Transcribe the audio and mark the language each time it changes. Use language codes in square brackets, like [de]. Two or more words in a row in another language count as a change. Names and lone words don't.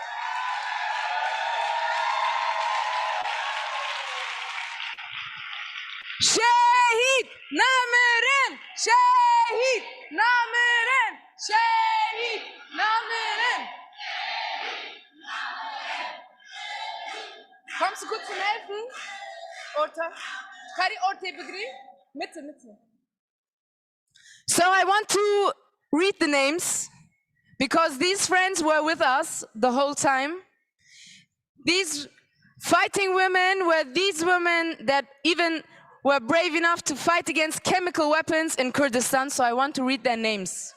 [ku] Şehit Namerin, şehit Namerin, şehit Namerin. [de] Kommst du kurz zum Helfen? [tr] Orta. Kari ortaya begri. [de] Mitte, Mitte. [en] So I want to read the names because these friends were with us the whole time. These fighting women were these women that even were brave enough to fight against chemical weapons in Kurdistan, so I want to read their names.